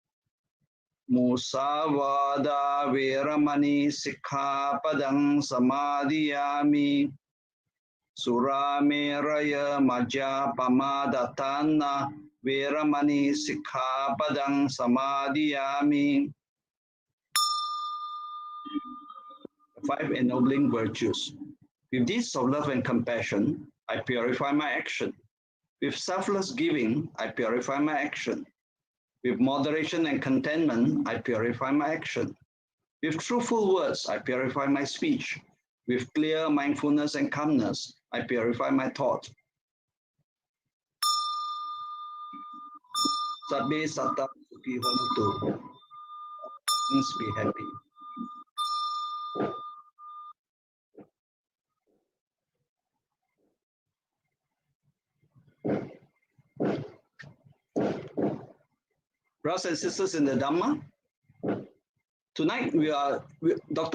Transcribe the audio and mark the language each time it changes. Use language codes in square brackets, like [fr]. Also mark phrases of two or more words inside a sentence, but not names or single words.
[pi] Musavada veramani sikkhapadang samadhiyami. Surameraya majjapamadhatthana veramani sikkhapadang samadhiyami. [en] 5 ennobling virtues. With deeds of love and compassion, I purify my action. With selfless giving, I purify my action. With moderation and contentment, I purify my action. With truthful words, I purify my speech. With clear mindfulness and calmness, I purify my thought. [pi] Sabbe satta sukhi hotu. [en] Please be happy. Brothers and sisters in the Dhamma, tonight Dr.